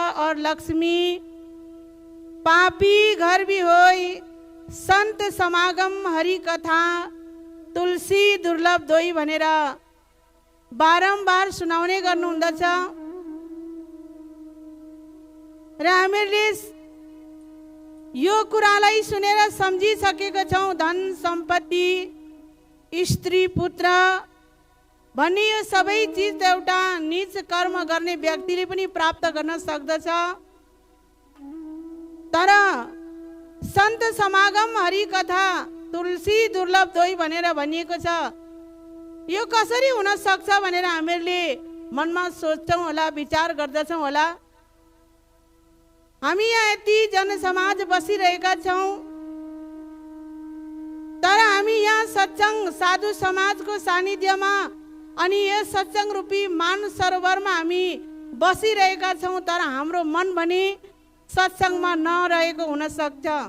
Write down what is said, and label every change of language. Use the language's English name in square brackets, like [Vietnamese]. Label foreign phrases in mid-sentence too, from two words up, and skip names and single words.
[Awadhi] और लक्ष्मी, पापी घर भी होई, संत समागम हरि कथा, तुलसी दुर्लभ दोई [Nepali] भनेर बारम्बार सुनाउने गर्नुहुँदछ। र हामीहरूले यो कुरालाई सुनेर सम्झिसकेका छौँ, धन सम्पत्ति, स्त्री पुत्र भन्ने यो सबै चिज त एउटा नीच कर्म गर्ने व्यक्तिले पनि प्राप्त गर्न सक्दछ। तर [Awadhi] सन्त समागम हरि कथा, तुलसी दुर्लभ दोई [Nepali] भनेर भनिएको छ, यो कसरी हुन सक्छ भनेर हामीहरूले मनमा सोच्छौँ होला, विचार गर्दछौँ होला। हामी यहाँ यति जनसमाज बसिरहेका छौँ, तर हामी यहाँ सत्संग साधु समाजको सानिध्यमा अनि यस सत्संग रूपी मान सरोवरमा हामी बसिरहेका छौँ, तर हाम्रो मन भने सत्संगमा नरहेको हुन सक्छ।